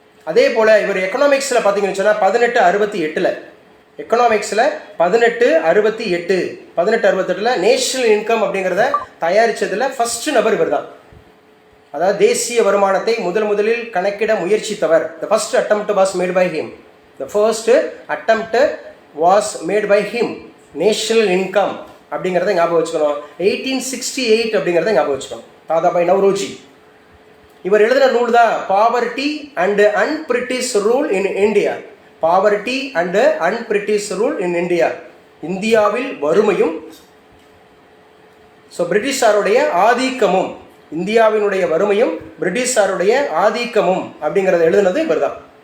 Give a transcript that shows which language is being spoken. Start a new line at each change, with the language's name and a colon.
Tamil: அதே போல் இவர் எக்கனாமிக்ஸில் பார்த்தீங்கன்னு சொன்னால் 1868 எக்கனாமிக்ஸில் 1868 நேஷனல் இன்கம் அப்படிங்கிறத தயாரித்ததில் ஃபஸ்ட்டு நபர் இவர் தான். அதாவது தேசிய வருமானத்தை முதலில் கணக்கிட முயற்சித்தவர்.
English: The first attempt was made by him. The first attempt was made by him.
Tamil: National income அப்படிங்கிறத ஞாபகம் வச்சுக்கணும். 1868 அப்படிங்கிறத ஞாபகம் வச்சுக்கணும். தாதாபாய் நவ்ரோஜி இவர் எழுதின நூல் தான் poverty and அன்பிரிட்டிஷ் rule in India. Poverty and அன்பிரிட்டிஷ் rule in India, இந்தியாவில் வறுமையும் பிரிட்டிஷாருடைய ஆதிக்கமும், இந்தியாவினுடைய வறுமையும் பிரிட்டிஷாருடைய ஆதிக்கமும் அப்படிங்கிறத எழுதுனது இவர் தான்.